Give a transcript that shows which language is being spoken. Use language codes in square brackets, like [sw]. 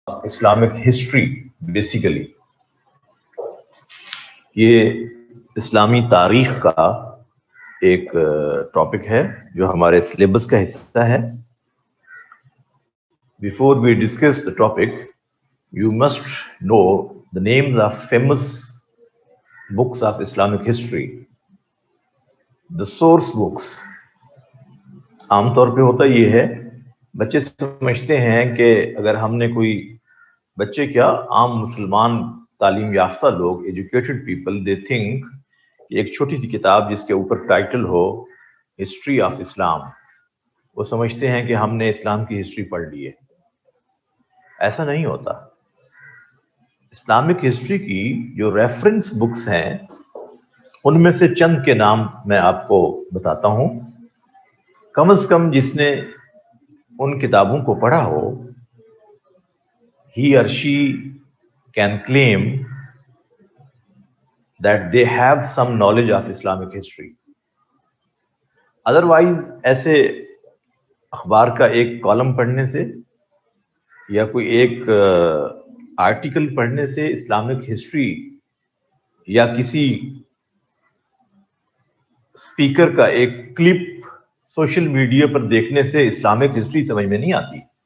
[ur] Islamic history basically یہ اسلامی تاریخ کا ایک ٹاپک ہے جو ہمارے سلیبس کا حصہ ہے. [en] Before we discuss the topic, you must know the names of famous books of Islamic history. The source books. [ur] عام طور پہ ہوتا یہ ہے، بچے سمجھتے ہیں کہ اگر ہم نے کوئی بچے کیا عام مسلمان تعلیم یافتہ لوگ [en] educated people they think [ur] کہ ایک چھوٹی سی کتاب جس کے اوپر ٹائٹل ہو ہسٹری آف اسلام، وہ سمجھتے ہیں کہ ہم نے اسلام کی ہسٹری پڑھ لی ہے. ایسا نہیں ہوتا. اسلامک ہسٹری کی جو ریفرنس بکس ہیں ان میں سے چند کے نام میں آپ کو بتاتا ہوں. کم از کم جس نے ان کتابوں کو پڑھا ہو [en] he or she can claim that they have some knowledge of Islamic history. [ur] Otherwise ایسے اخبار کا ایک کالم پڑھنے سے یا کوئی ایک آرٹیکل پڑھنے سے اسلامک ہسٹری یا کسی اسپیکر کا ایک کلپ سوشل میڈیا پر دیکھنے سے اسلامک ہسٹری سمجھ میں نہیں آتی.